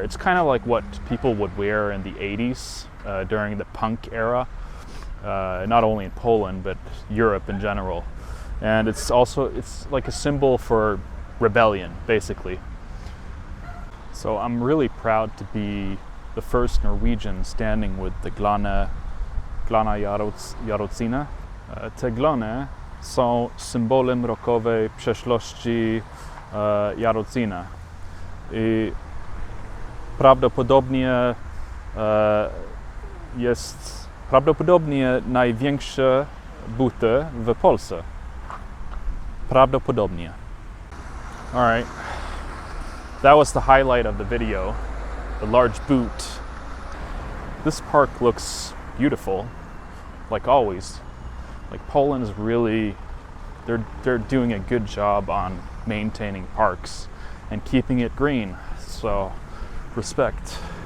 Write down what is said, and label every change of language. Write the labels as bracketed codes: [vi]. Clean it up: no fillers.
[en] It's kind of like what people would wear in the 80s during the punk era, not only in Poland but Europe in general. And it's like a symbol for rebellion, basically. So I'm really proud to be the first Norwegian standing with the Glana Jarocina. [pl] Te glony są symbolem rockowej przeszłości Jarocina. I prawdopodobnie jest największe buty w Polsce. Prawdopodobnie. [en] All right, that was the highlight of the video, the large boot. This park looks beautiful, like always. Like, Poland is really, they're doing a good job on maintaining parks and keeping it green, so respect.